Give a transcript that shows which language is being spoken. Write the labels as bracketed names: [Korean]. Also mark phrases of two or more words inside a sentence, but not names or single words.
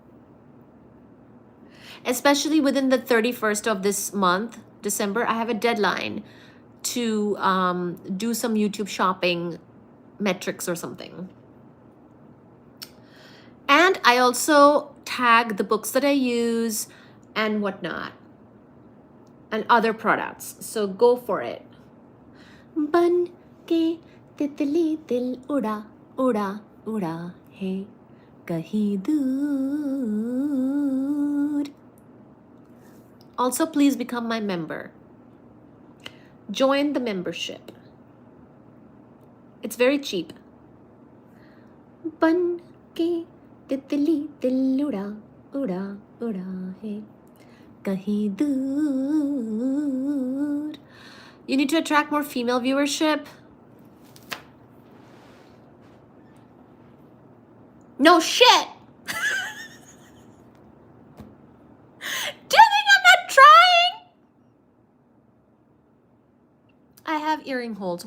[English] Especially within the 31st of this month, December, I have a deadline to do some YouTube shopping metrics or something. And I also tag the books that I use and whatnot and other products. So go for it. [Hindi] बन के तितली दिल उड़ा उड़ा उड़ा है कहीं दूर. [English] Also, please become my member. Join the membership. It's very cheap. [Hindi] बन के तितली दिल उड़ा उड़ा उड़ा है कहीं दूर. [English] You need to attract more female viewership. No shit. Do you think I'm not trying? I have earring holes.